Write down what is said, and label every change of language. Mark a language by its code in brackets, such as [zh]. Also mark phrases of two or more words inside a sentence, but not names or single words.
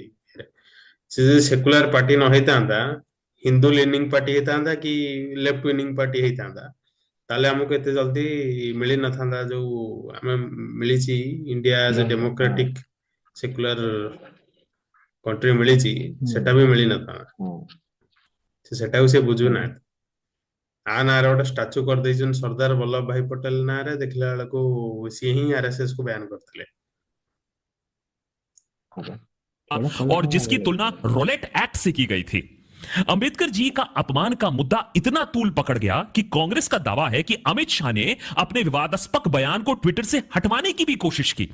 [or] ସେ ଯଦି [en] secular party [or] ନ ହେଇଥାନ୍ତା, [en] Hindu lining party [or] ହେଇଥାନ୍ତା କି [en] left wining party [or] ହେଇଥାନ୍ତା, ତାହେଲେ ଆମକୁ ଏତେ ଜଲ୍ଦି ମିଳି ନଥାନ୍ତା ଯୋଉ ଆମେ ମିଳିଛି ଇଣ୍ଡିଆ ଆଜ ଏ [en] democratic secular country [or] ମିଳିଛି, ସେଟା ବି ମିଳି ନଥାନ୍ତା। ସେଟାକୁ ସେ ବୁଝୁନାହାନ୍ତି। ଆ ନାଁରେ ଗୋଟେ ଷ୍ଟାଚୁ କରିଦେଇଛନ୍ତି ସର୍ଦ୍ଦାର ବଲ୍ଲଭ ଭାଇ ପଟେଲ ନାଁରେ, ଦେଖିଲା ବେଳକୁ ସିଏ ହିଁ [hi] आरएसएस को बैन करते। और जिसकी तुलना रोलेट एक्ट से की गई थी। अंबेडकर जी का अपमान का मुद्दा इतना तूल पकड़ गया कि कांग्रेस का दावा है कि अमित शाह ने अपने विवादास्पद बयान को ट्विटर से हटवाने की भी कोशिश की।